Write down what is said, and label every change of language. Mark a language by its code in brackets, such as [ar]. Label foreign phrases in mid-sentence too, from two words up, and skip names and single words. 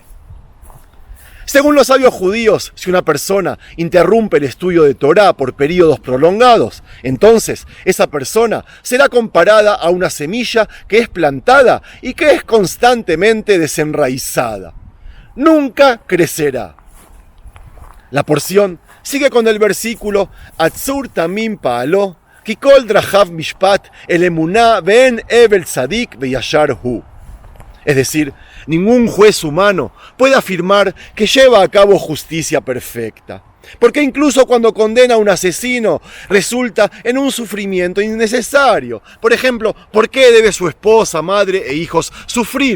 [es] Según los sabios judíos, si una persona interrumpe el estudio de Torá por periodos prolongados, entonces esa persona será comparada a una semilla que es plantada y que es constantemente desenraizada. Nunca crecerá. La porción sigue con el versículo [he] הצור תמים פעלו, כי כל דרכיו משפט אל אמונה ואין עול צדיק וישר הוא. [es] Es decir, ningún juez humano puede afirmar que lleva a cabo justicia perfecta. Porque incluso cuando condena a un asesino, resulta en un sufrimiento innecesario. Por ejemplo, ¿por qué debe su esposa, madre e hijos sufrir?